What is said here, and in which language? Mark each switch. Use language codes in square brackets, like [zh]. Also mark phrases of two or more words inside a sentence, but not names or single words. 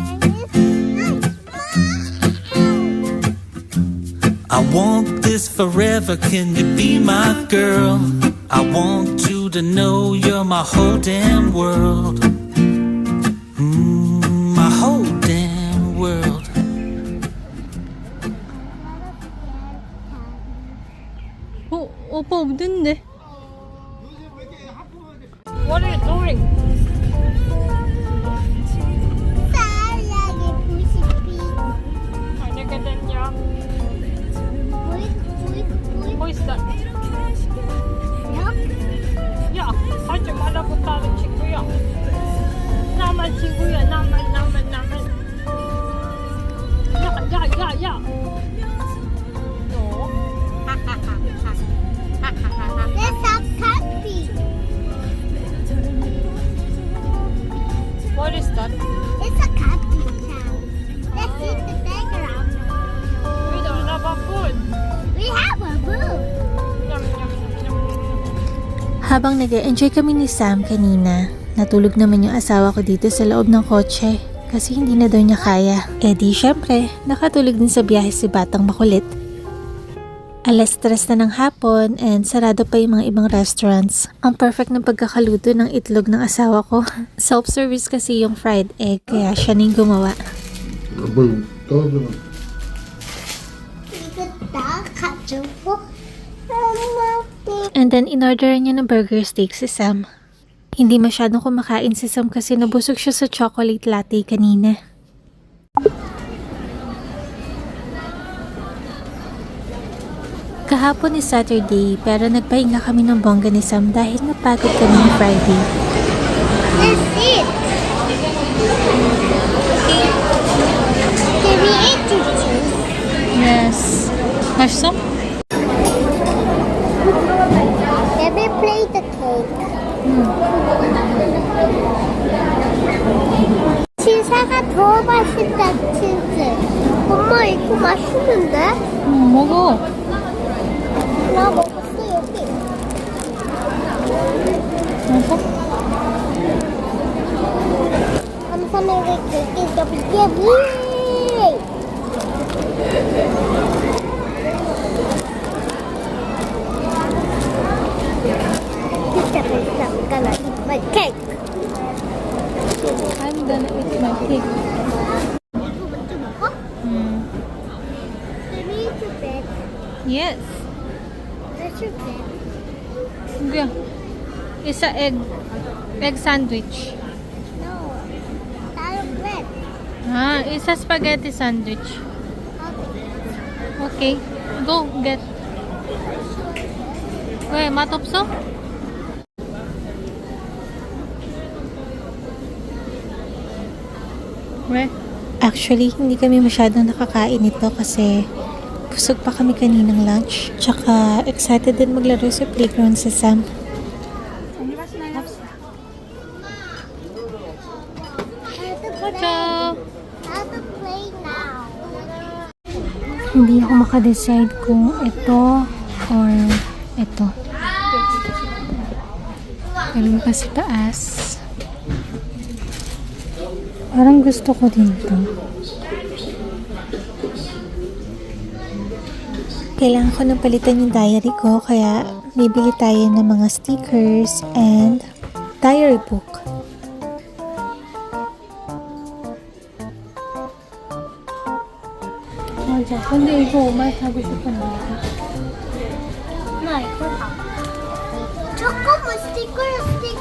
[en] I want this forever, can you be my girl? I want you to know you're my whole damn world. My whole damn world. [ko] 오빠 없는데. [en] What are you doing? [ko] 사랑해, 부시피. 저녁에 됐냐? 뭐 있어? 야, 하지 말라고 다른 친구야. 나만 친구야, 나만. 야. 너? [en] Let's have coffee. What is that? It's a coffee town. Let's eat the playground. We don't have a food. We have a room. Yum. [tl] Habang nag-enjoy kami ni Sam kanina, natulog naman yung asawa ko dito sa loob ng kotse kasi hindi na daw niya kaya. Eh di syempre, nakatulog din sa biyahe si Batang Makulit. Alas 3 na ng hapon and sarado pa yung mga ibang restaurants. Ang perfect na pagkakaluto ng itlog ng asawa ko. Self-service kasi yung [en] fried egg [tl] kaya siya na yung gumawa. Abang, todo. [ko] 이거 가지고 [tl] And then in-order niya ng [en] burger steak [tl] si Sam. Hindi masyadong kumakain si Sam kasi nabusog siya sa [en] chocolate latte [tl] kanina. Kahapon is Saturday pero nagpahinga kami ng bongga ni Sam dahil napagod kami ng Friday. [en] That's it. Can we eat this? Yes. 맛있어? Let me play the cake. [ko] 치사가 더 맛있다, 치즈. 엄마, 이거 맛있는데? 먹어. 나 먹었어, 여기. 먹어? 감사합니다, 케이크 여기 여기. [en] Pizza, pizza, gonna eat my cake. I'm gonna eat my cake. Can we eat your bed? Yes. That's your bed. Yeah. Isa egg sandwich. No. That's bread. Isa spaghetti sandwich. Okay. Okay. Go get. [ko] 왜 맛없어? 왜? [tl] Actually, hindi kami masyadong nakakain ito kasi busog pa kami kaninang lunch. Tsaka excited din maglaro sa playground si Sam. [en] How to play now. [tl] Hindi ako makadecide kung ito or ito. Galing pa sa taas. Parang gusto ko din to. Kailangan ko nang palitan yung diary ko kaya bibili tayo ng mga [en] stickers and diary book. [ko] 맞아. 근데 이거 엄마 사고 싶었는데. 나 이거 봐. 잠깐만 스티커야 스티커.